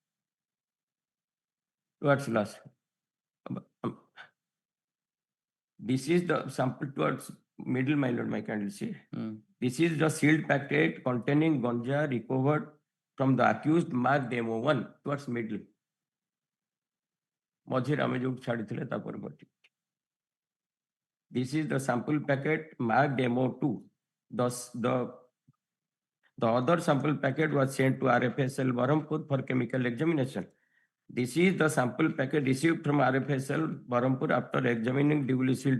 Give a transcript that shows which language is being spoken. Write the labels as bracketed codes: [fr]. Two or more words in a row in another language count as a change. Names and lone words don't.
[en] Towards last. This is the sample towards middle, my lord, my kindly see. This is the sealed packet containing ganja recovered from the accused marked MO1 towards middle. [or] ମଝିରେ ଆମେ ଯୋଉ ଛାଡ଼ିଥିଲେ ତା ପରବର୍ତ୍ତୀ. [en] This is the sample packet marked MO2. The other sample packet was sent to RFSL Berhampur for chemical examination. This is the sample packet received from RFSL Berhampur after examining duly sealed.